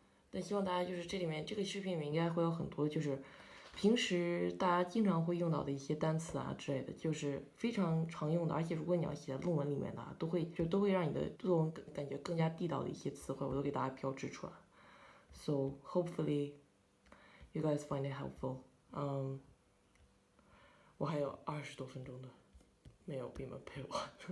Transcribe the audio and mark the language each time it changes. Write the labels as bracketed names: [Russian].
[Chinese] 但希望大家就是这个视频里面应该会有很多就是平时大家经常会用到的一些单词啊之类的，就是非常常用的，而且如果你要写在论文里面的，都会让你的作文感觉更加地道的一些词汇，我都给大家标志出来。 [English] So hopefully you guys find it helpful. [Chinese] 我还有20多分钟的没有给你们配完。